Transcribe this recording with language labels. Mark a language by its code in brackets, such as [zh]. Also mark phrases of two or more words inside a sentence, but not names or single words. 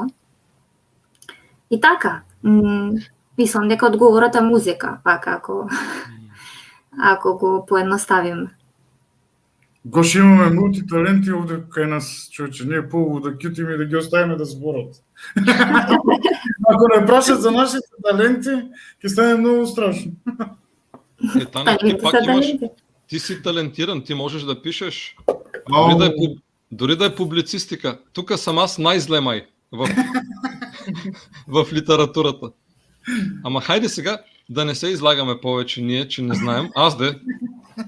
[mk] И така, мислам дека одговорот е музика, пак ако го поедноставим. Гоше имаме мултиталенти овде кај нас, човече, не е повод да кјутиме и да ги оставиме да зборат. Ако не прашат за нашите таленти, ќе стане многу страшно. Таня, ти пак ти си талентиран, ти можеш да пишеш. [bg] Дори да е публицистика. [mk] Тука сам аз најзле мај в литературата. Ама хајде сега да не се излагаме повеќе ние, [bg] че не знаем.